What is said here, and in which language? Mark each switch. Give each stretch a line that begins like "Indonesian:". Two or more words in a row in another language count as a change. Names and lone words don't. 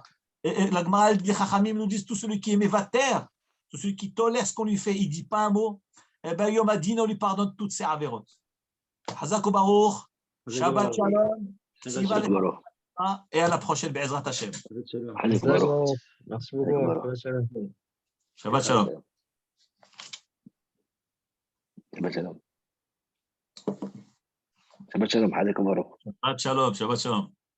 French: Et la Gemara, les Chachamim nous disent tout celui qui est mévater, tout celui qui tolère ce qu'on lui fait, il ne dit pas un mot, eh bien,
Hebrew: יום הדין,
French: on lui pardonne toutes ses avérotes.
Hebrew: חזק ברוך שבת שלום,
French: et à la prochaine,
Hebrew: בעזרת השם.
French: Merci beaucoup.
Hebrew: שבת שלום. שבת שלום שבת שלום.
Arabic: عليكم ورحمة.
Hebrew: שבת שלום שבת שלום.